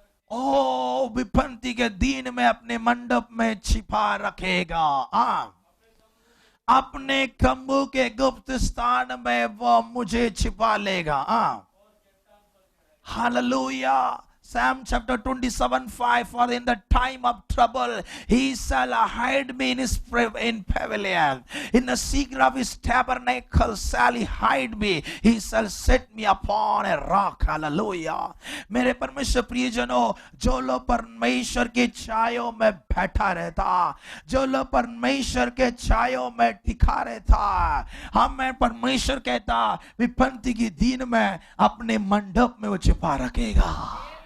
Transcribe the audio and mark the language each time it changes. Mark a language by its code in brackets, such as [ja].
[hi] ओ विपत्ति के दिन में अपने मंडप में छिपा रखेगा। अपने तंबू के गुप्त स्थान में वो मुझे छिपा लेगा। [en] Hallelujah. Psalm chapter 27:5, for in the time of trouble he shall hide me in pavilion, in the secret of his tabernacle shall he hide me, he shall set me upon a rock. Hallelujah. [hi] मेरे परमेश्वर प्रियजनों, जो लोग परमेश्वर के छायों में बैठा रहता, जो लोग परमेश्वर के छायों में टिका रहता, हमें परमेश्वर कहता विपत्ति के दिन में अपने मंडप में वो छिपा रखेगा।